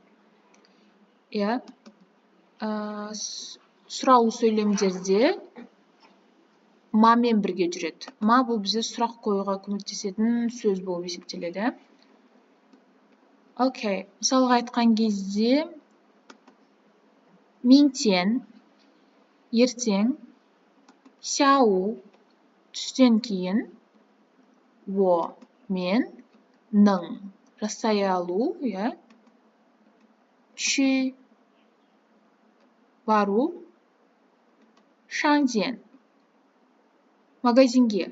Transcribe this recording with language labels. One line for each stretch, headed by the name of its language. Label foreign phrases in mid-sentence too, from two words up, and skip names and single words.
Kazakh: Сұрау сөйлемдерде мамен бірге жүреді. Ма бұл бізде сұрақ қоюға көмектесетін сөз болып есептеледі. Окей, мысалға айтқан кезде 明天, ертең, 下午, түстен кейін, 我, мен, ның, жасай алу,去, бару,
Chinese: 商店,
Kazakh: магазинге.